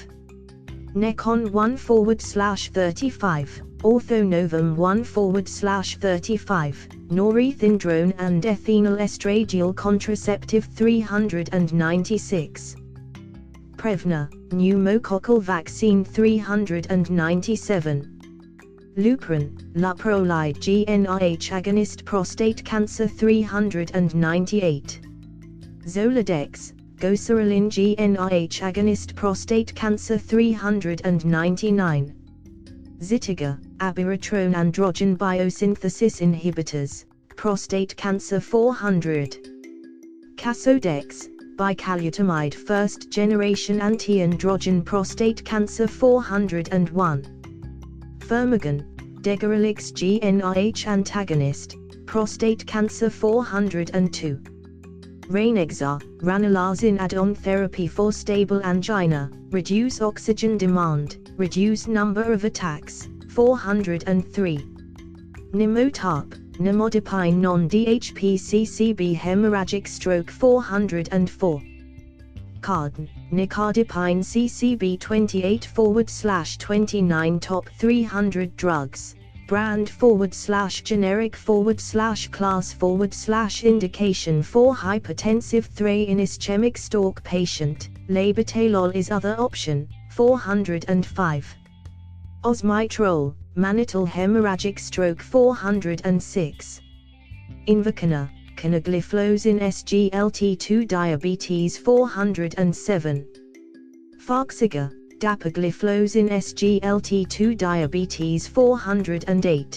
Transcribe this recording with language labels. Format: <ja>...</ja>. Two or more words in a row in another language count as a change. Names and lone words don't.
<en>Necon 1/35, Orthonovum 1/35, norethindrone and ethinyl estradiol contraceptive. 396. Prevnar, pneumococcal vaccine. 397. Lupron, laprolide GnRH agonist prostate cancer. 398. Zoladex, Goserelin GnRH agonist prostate cancer 399. Zitiga, abiraterone androgen biosynthesis inhibitors, prostate cancer 400. Casodex, bicalutamide first generation anti-androgen prostate cancer 401. Firmagon, degarelix GnRH antagonist, prostate cancer 402. Rainexar, ranelazine add-on therapy for stable angina, reduce oxygen demand, reduce number of attacks, 403. Nimotap, nimodipine non-DHPCCB hemorrhagic stroke 404. Cardin, nicardipine CCB 28/29 top 300 drugs. Brand /generic/class /indication for hypertensive 3 in ischemic stroke patient, labetalol is other option, 405. Osmitrol, mannitol hemorrhagic stroke 406. Invokana, canagliflozin SGLT2 diabetes 407. Farxiga, dapagliflozin SGLT2 diabetes 408.</en>